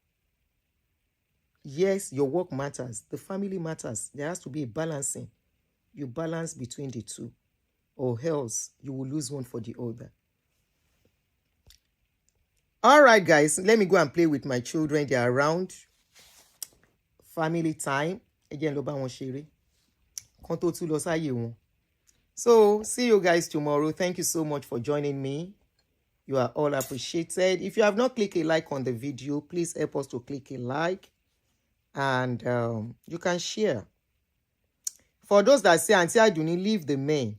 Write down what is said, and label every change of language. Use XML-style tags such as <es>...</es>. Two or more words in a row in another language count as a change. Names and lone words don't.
<en>Yes, your work matters. The family matters. There has to be a balancing. You balance between the two, or else you will lose one for the other. All right, guys, let me go and play with my children. They are around. Family time. Again,</en> <yo>lo ba won sere. Kan to tún lọ sáyé wọn.</yo> <en>So, see you guys tomorrow. Thank you so much for joining me. You are all appreciated. If you have not clicked a like on the video, please help us to click a like. And you can share. For those that say, Aunty Aduni, leave the men.</en>